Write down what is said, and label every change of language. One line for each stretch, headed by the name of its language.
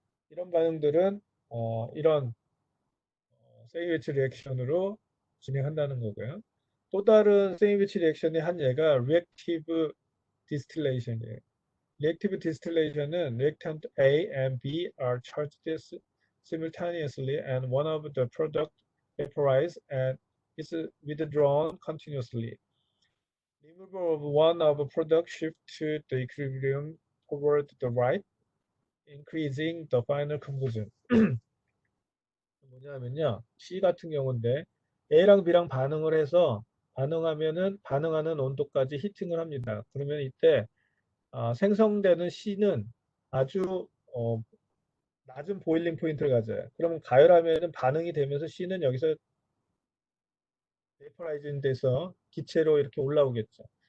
Korean: 이런 반응들은 이런 세이웨치 리액션으로 진행한다는 거고요. 또 다른 세이웨치 리액션의 한 예가 리액티브 디스틸레이션이에요. 리액티브 디스틸레이션은
English: reactant A and B are charged simultaneously and one of the product vaporizes and is withdrawn continuously. Removal of one of the product shift to the equilibrium toward the right, increasing the final conversion.
Korean: 뭐냐면요, C 같은 경우인데 A랑 B랑 반응을 해서 반응하면은 반응하는 온도까지 히팅을 합니다. 그러면 이때 생성되는 C는 아주 낮은 보일링 포인트를 가져요. 그러면 가열하면은 반응이 되면서 C는 여기서 베이퍼라이징 돼서 기체로 이렇게 올라오겠죠.